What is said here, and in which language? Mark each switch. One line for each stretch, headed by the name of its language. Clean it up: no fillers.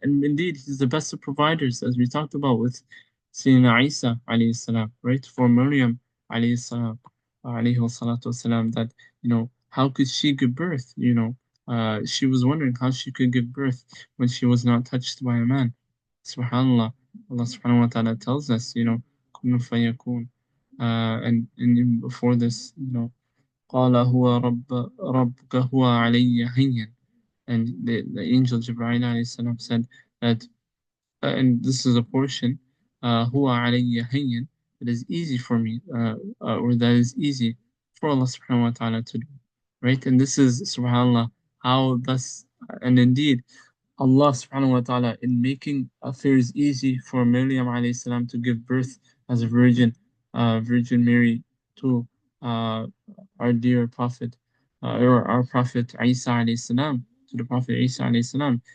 English: And indeed, He's the best of providers, as we talked about with Sayyidina Isa alayhi salam, right? For Maryam alayhi salam, alayhi salatu wasalam, that, how could she give birth? She was wondering how she could give birth when she was not touched by a man. SubhanAllah, Allah subhanahu wa ta'ala tells us, kun fayakun. And before this,
Arabic: قال هو ربك هو علي هين.
English: And the angel Jibreel alayhi salam said that, and this is a portion,
Arabic: هو علي هين,
English: it is easy for me, or that is easy for Allah subhanahu wa ta'ala to do, right? And this is, subhanAllah, how thus, and indeed, Allah subhanahu wa ta'ala, in making affairs easy for Maryam alayhi salam to give birth as a virgin, Virgin Mary, to uh, our dear Prophet, or our Prophet Isa alayhi salam, to the Prophet Isa alayhi salam.